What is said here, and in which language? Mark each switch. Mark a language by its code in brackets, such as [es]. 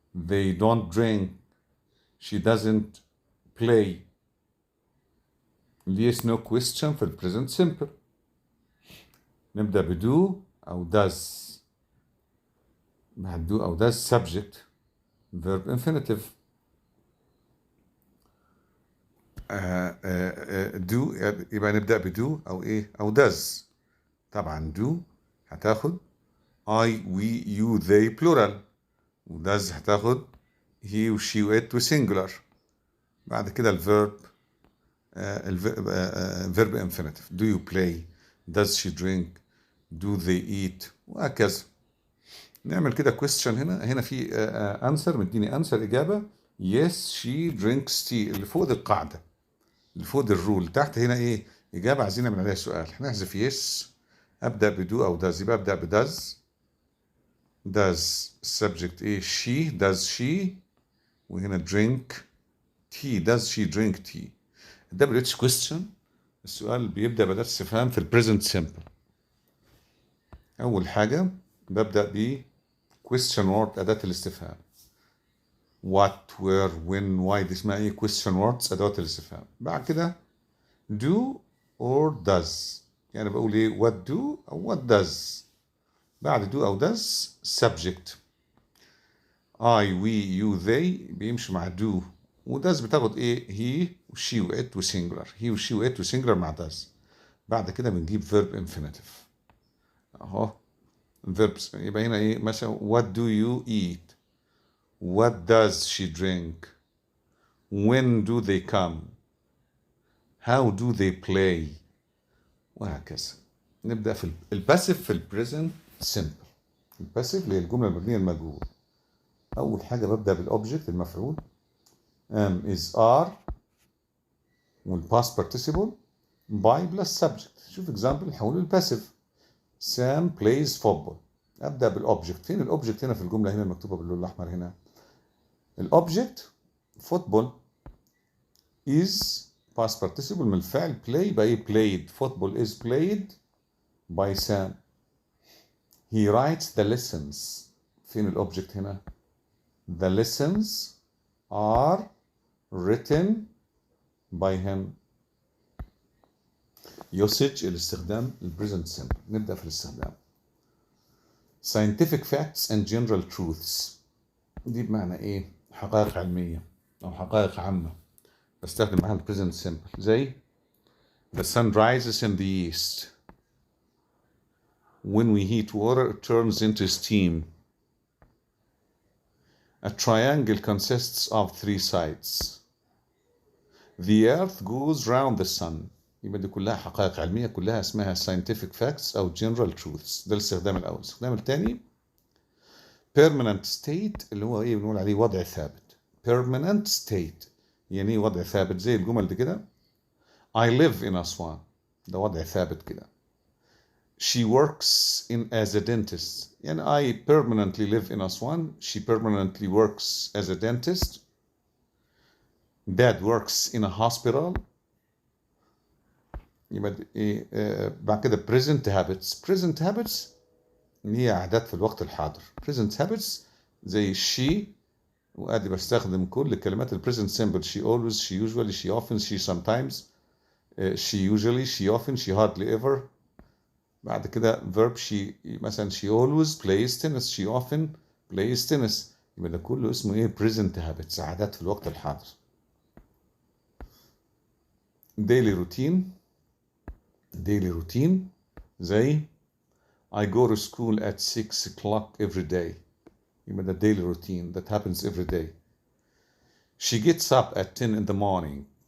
[en] they don't drink. she doesn't play. yes no question في present simple. [ar] نبدأ بدو أو does. [en] بعد do أو does subject verb infinitive. [ar] do يبقى نبدأ بدو أو إيه أو does. طبعا do هتاخد [en] I we you they plural، [ar] و does هتاخد he و she و it و singular. بعد كده الفيرب [en] infinitive: do you play, does she drink, do they eat، وهكذا. [ar] نعمل كده question. هنا في answer مديني answer إجابة [en] yes she drinks tea [ar] اللي فوق دي القاعدة، اللي فوق دي الرول. تحت هنا إيه إجابة عايزين نعمل عليها سؤال. هنحذف yes. أبدأ بدو أو does، يبقى أبدأ بداز. [en] does subject إيه she does she، وهنا drink tea does she drink tea. [ar] WH question السؤال بيبدأ بأداة استفهام في البريزنت سيمبل. أول حاجة ببدأ ب question word أداة الاستفهام. [en] what where when why [ar] دي اسمها إيه [en] question words [ar] أدوات الاستفهام. بعد كده do or does، يعني بقول إيه what do أو what does. [en] بعد do أو does subject I we you they بيمشي مع do، و does بتاخد إيه he و she و it و singular. he و she و it و singular مع does. [ar] بعد كده بنجيب verb infinitive اهو verbs. يبقى هنا ايه مثلا [en] what do you eat, what does she drink, when do they come, how do they play، وهكذا. [ar] نبدأ في الباسيف في البريزنت سيمبل. الباسيف اللي هي الجملة المبنية المجهول. أول حاجة ببدأ بالأوبجكت المفعول [en] am is are والباست participle by plus subject. [ar] شوف example نحوله للباسيف. [en] Sam plays football. [ar] ابدا بالاوبجكت. فين الاوبجكت هنا في الجمله؟ هنا مكتوبه باللون الاحمر. هنا الاوبجكت فوتبول is past participle من الفعل play by played. [en] football is played by Sam. he writes the lessons. [ar] فين الاوبجكت هنا؟ [en] the lessons are written by him. [ar] usage الاستخدام البريزنت سيمبل. نبدا في الاستخدام. [en] scientific facts and general truths [ar] دي بمعنى ايه؟ حقائق علمية او حقائق عامة. بستخدم معاها البريزنت سيمبل زي [en] the sun rises in the east. when we heat water it turns into steam. a triangle consists of 3 sides. the earth goes round the sun. [ar] يبقى دي كلها حقائق علمية، كلها اسمها [en] scientific facts [ar] او general truths. ده الاستخدام الاول. الاستخدام الثاني permanent state اللي هو ايه بنقول عليه وضع ثابت. permanent state يعني ايه وضع ثابت؟ زي الجمل دي كده [en] I live in [ar] أسوان، ده وضع ثابت كده. [en] she works as a dentist، يعني I permanently live in Aswan. she permanently works as a dentist. dad works in a hospital. [ar] يبقى إيه بعد كده [en] present habits. [ar] present habits هي عادات في الوقت الحاضر. present habits زي she، وادي بستخدم كل كلمات البريزنت سيمبل. [en] she always she usually she often she sometimes she usually she often she hardly ever. [ar] بعد كده [en] verb she مثلا she always plays tennis. she often plays tennis. [ar] يبقى ده كله اسمه ايه [en] present habits [ar] عادات في الوقت الحاضر. [en] daily routine زي I go to school at 6 o'clock every day. [ar] يبقى ده [en] daily routine that happens every day. she gets up at 10 in the morning.